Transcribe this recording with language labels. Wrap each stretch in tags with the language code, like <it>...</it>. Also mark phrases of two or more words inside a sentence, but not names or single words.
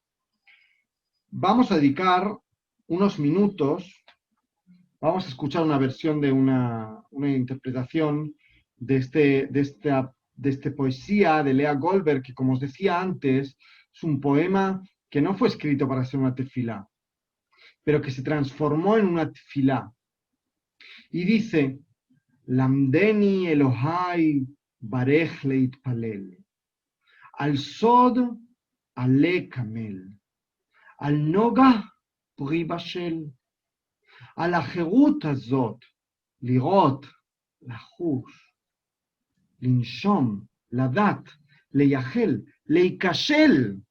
<es>Vamos a dedicar unos minutos, vamos a escuchar una versión de una interpretación de esta poesía de Lea Goldberg, que como os decía antes, es un poema que no fue escrito para ser una tefilá, pero que se transformó en una tefilá. Y dice,</es> <he>למדני אלוהי ברך והתפלל, על סוד עלה קמל, על נוגה פרי בשל, על החירות הזאת, לראות, לחוש, לנשום, לדעת, לייחל, להיכשל.</he>